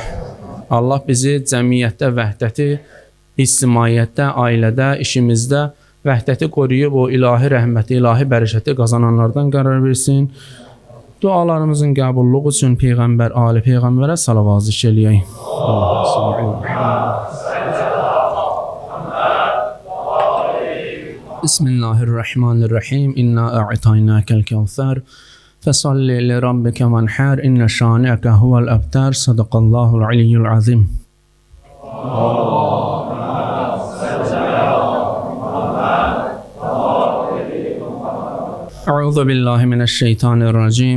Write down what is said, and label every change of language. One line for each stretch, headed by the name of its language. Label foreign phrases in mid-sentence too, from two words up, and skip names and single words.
Azerbaijani: Allah bizi cəmiyyətdə vəhdəti, ictimaiyyətdə, ailədə, işimizdə vəhdəti qoruyub o ilahi rəhməti, ilahi bərəkəti qazananlardan qərar versin. Dualarımızın qəbulluğu üçün Peyğəmbər, Ali Peyğəmbərə salavat zikr eləyək.
Arabic: Bismillahirrahmanirrahim. إنا أعطيناك الكوثر. فصل لربك وانحر إن شانئك هو الأبتر صدق الله العلي العظيم. أعوذ بالله من الشيطان الرجيم.